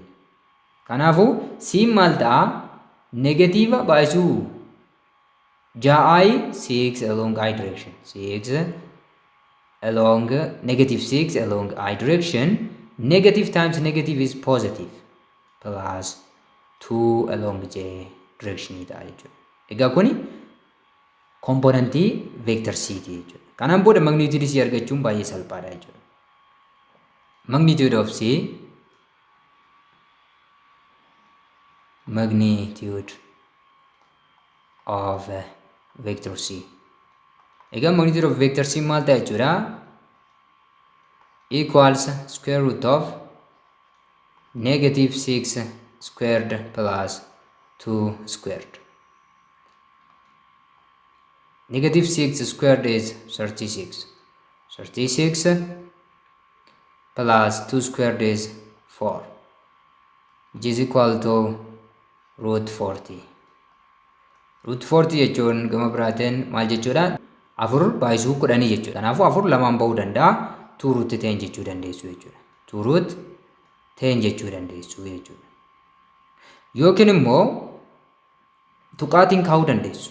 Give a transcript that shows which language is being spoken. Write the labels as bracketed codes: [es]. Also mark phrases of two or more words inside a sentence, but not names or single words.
[om] Kanaafuu C maal ta'a? Negative baay'isuu 6i 6 [en] along I direction. 6 along negative 6 along I direction. Negative times negative is positive. Plus 2 along j direction [om] ta'a jechuudha. Egaa kuni komponentii vector C ti jechuudha. Kanaan booda magnitude C argachuun baay'ee salphaadha jechuudha. [en] Magnitude of C magnitude of vector C. [om] Egaa [en] magnitude of vector C [om] maal ta'a jechuudha? [en] Equals square root of negative 6 squared plus 2 squared. Negative 6 squared is 36. 36 plus 2 squared is 4, which is equal to root 40. [om] Root 40 jechuun gama biraatiin maal jechuudha? 4 baay'isuu 10 jechuudha. Kanaafuu 4 lamaan ba'uu danda'a. 2 root 10 jechuu dandeessu jechuudha. 2 root 10 jechuu dandeessu jechuudha. Yookiin immoo tuqaatiin kaa'uu dandeessu.